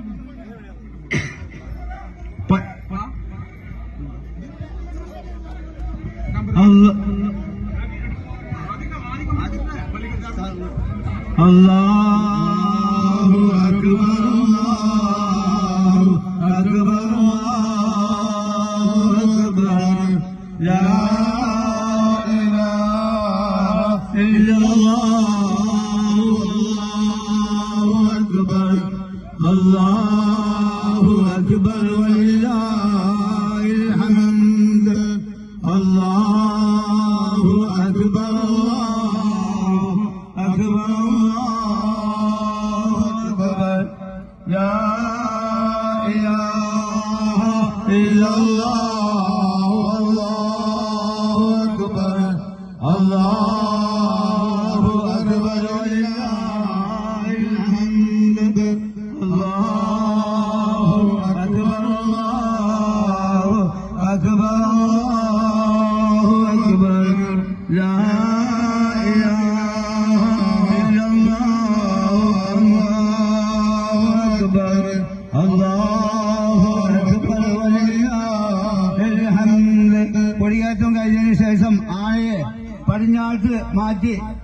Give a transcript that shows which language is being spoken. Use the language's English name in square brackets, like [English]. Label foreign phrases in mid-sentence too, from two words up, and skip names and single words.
[Arabic] الله أكبر الله أكبر الله أكبر لا إله إلا الله الله أكبر ولله الحمد الله أكبر لا إله إلا الله والله أكبر الله أكبر ولله الحمد الله أكبر الله أكبر الله أكبر لا [Malayalam] കൊടിയേറ്റം കഴിഞ്ഞതിന് ശേഷം ആനയെ പടിഞ്ഞാട്ട് മാറ്റി